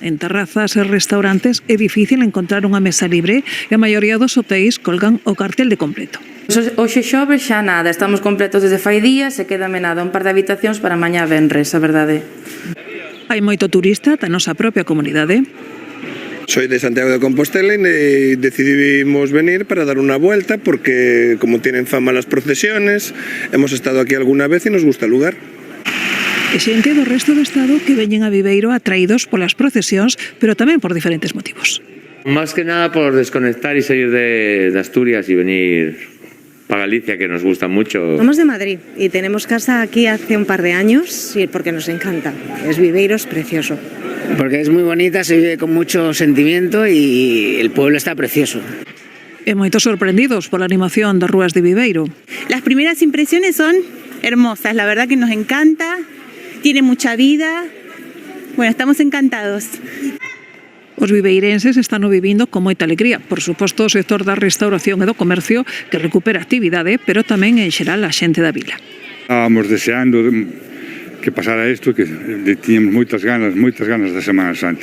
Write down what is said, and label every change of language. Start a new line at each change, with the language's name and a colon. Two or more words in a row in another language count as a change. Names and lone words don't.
Galician: En terrazas e restaurantes é difícil encontrar unha mesa libre e a maioría dos hotéis colgan o cartel de completo. Hoxe xoves xa nada, estamos completos desde fai días e quédame nada, un par de habitacións para mañá venres, a verdade. Hai moito turista da nosa propia comunidade.
Spanish: Soy de Santiago de Compostela y decidimos venir para dar una vuelta porque como tienen fama las procesiones, hemos estado aquí alguna vez y nos gusta el lugar.
Galician: E xente do resto do estado que veñen a Viveiro atraídos polas procesións, pero tamén por diferentes motivos.
Spanish: Más que nada por desconectar y salir de Asturias y venir para Galicia, que nos gusta mucho. Somos de Madrid y tenemos casa aquí hace un par de años y porque nos encanta. Viveiro es precioso. Porque es muy bonita, se vive con mucho sentimiento y el pueblo está precioso.
Galician: E moitos sorprendidos pola animación das rúas de Viveiro.
Spanish: Las primeras impresiones son hermosas, la verdad que nos encanta, tiene mucha vida. Bueno, estamos encantados.
Galician: Os viveirenses están o vivindo con moita alegría. Por suposto, o sector da restauración e do comercio que recupera actividade, pero tamén en xeral a xente da vila.
Spanish: Estábamos deseando que pasara
Galician: isto, que tiñamos moitas ganas da Semana Santa.